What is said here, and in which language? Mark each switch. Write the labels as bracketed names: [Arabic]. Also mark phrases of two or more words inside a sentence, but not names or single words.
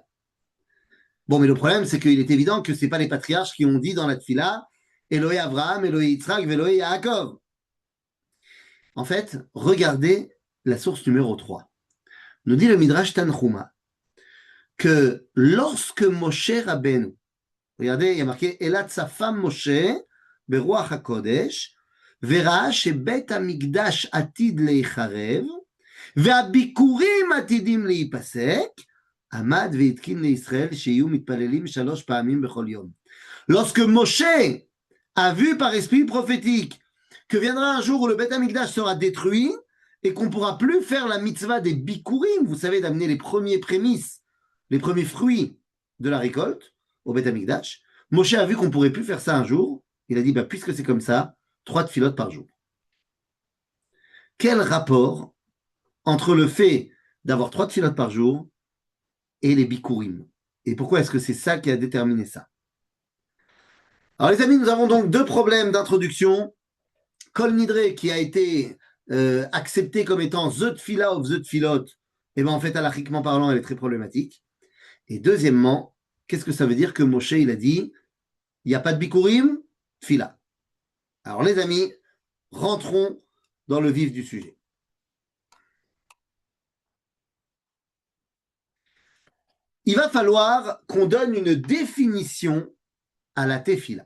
[French] Bon, mais le problème, c'est qu'il est évident que ce n'est pas les patriarches qui ont dit dans la tfila [Hebrew] אלוהי אברהם, אלוהי יצחק, אלוהי יעקב. [French] En fait, regardez la source numéro 3. Nous dit le Midrash Tanchuma que lorsque Moshe Rabbeinu, regardez, il y a marqué Elat sa femme Moshe, [Hebrew] ברוח הקודש, וראה שבית המקדש עתיד להיחרב, והביקורים עתידים להיפסק, עמד והתקין לישראל שיהיו מתפללים 3 פעמים בכל יום. [French] Lorsque Moshe a vu par esprit prophétique que viendra un jour où le [Hebrew] בית המקדש [French] sera détruit et qu'on ne pourra plus faire la mitzvah des bikurim, vous savez, d'amener les premiers prémices, les premiers fruits de la récolte au [Hebrew] בית המקדש, [French] Moshe a vu qu'on ne pourrait plus faire ça un jour, il a dit, puisque c'est comme ça, 3 tfilotes par jour. Quel rapport entre le fait d'avoir 3 tfilotes par jour et les bikurim? Et pourquoi est-ce que c'est ça qui a déterminé ça? Alors les amis, nous avons donc 2 problèmes d'introduction. Kol Nidre qui a été accepté comme étant [English] the tfila of the tfilot, [French] et bien en fait, halachiquement parlant, elle est très problématique. Et deuxièmement, qu'est-ce que ça veut dire que Moshe, il a dit, il n'y a pas de bikurim, tfila. Alors les amis, rentrons dans le vif du sujet. Il va falloir qu'on donne une définition à la tefila.